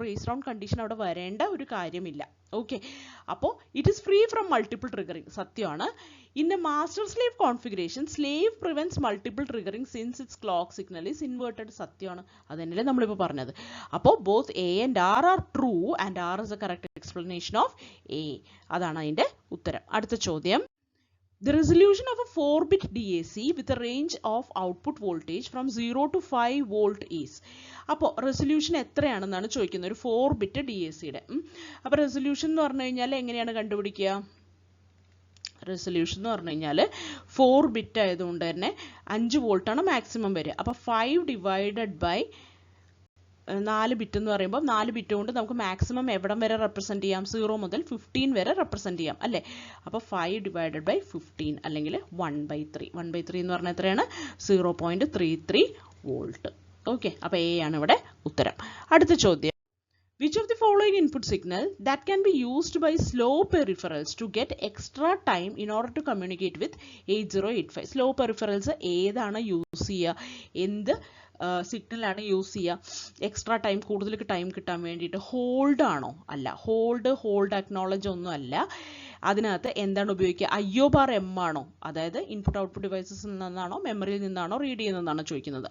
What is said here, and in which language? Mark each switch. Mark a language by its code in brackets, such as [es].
[ml] Raise round condition അവിടെ വരേണ്ട ഒരു കാര്യമില്ല. ഓക്കെ, അപ്പോൾ [en] it is free from multiple triggering, [ml] സത്യമാണ്. [en] in a master slave configuration slave prevents multiple triggering since its clock signal is inverted, [ml] സത്യമാണ്. അതന്നെയല്ലേ നമ്മളിപ്പോൾ പറഞ്ഞത്. അപ്പോൾ [en] Both A and R are true and R is a correct explanation of A. [ml] അതാണ് അതിൻ്റെ ഉത്തരം. അടുത്ത ചോദ്യം, [en] the resolution of a 4-bit DAC with a range of output voltage from 0 to 5 volt is. [ml] അപ്പോൾ റെസൊല്യൂഷൻ എത്രയാണെന്നാണ് ചോദിക്കുന്നത്, ഒരു 4-bit DACയുടെ. അപ്പോൾ resolution എന്ന് പറഞ്ഞു കഴിഞ്ഞാൽ എങ്ങനെയാണ് കണ്ടുപിടിക്കുക? റെസൊല്യൂഷൻ എന്ന് പറഞ്ഞു കഴിഞ്ഞാൽ 4-bit ആയതുകൊണ്ട് തന്നെ 5 വോൾട്ടാണ് മാക്സിമം വരിക. അപ്പോൾ 5 ഡിവൈഡഡ് ബൈ 4 ബിറ്റ് എന്ന് പറയുമ്പോൾ 4 ബിറ്റ് കൊണ്ട് നമുക്ക് മാക്സിമം എവിടം വരെ റെപ്രസെൻറ്റ് ചെയ്യാം, 0 മുതൽ 15 വരെ റെപ്രസെൻറ്റ് ചെയ്യാം അല്ലേ. അപ്പോൾ 5 ഡിവൈഡഡ് ബൈ 15 അല്ലെങ്കിൽ 1/3. 1/3 എന്ന് പറഞ്ഞാൽ എത്രയാണ്, 0.33 വോൾട്ട്. ഓക്കെ, അപ്പോൾ എ ആണ് ഇവിടെ ഉത്തരം. അടുത്ത ചോദ്യം, [en] which of the following input signal that can be used by slow peripherals to get extra time in order to communicate with 8085? [ml] slow peripherals ഏതാണ് യൂസ് ചെയ്യുക, എന്ത് സിഗ്നലാണ് യൂസ് ചെയ്യുക എക്സ്ട്രാ ടൈം, കൂടുതൽ ടൈം കിട്ടാൻ വേണ്ടിയിട്ട്? ഹോൾഡ് ആണോ? അല്ല, ഹോൾഡ് അക്നോളജ് ഒന്നും അല്ല. അതിനകത്ത് എന്താണ് ഉപയോഗിക്കുക, IO/M ആണോ, അതായത് ഇൻപുട്ട് ഔട്ട്പുട്ട് ഡിവൈസസിൽ നിന്നാണോ മെമ്മറിയിൽ നിന്നാണോ റീഡ് ചെയ്യുന്നതാണോ ചോദിക്കുന്നത്?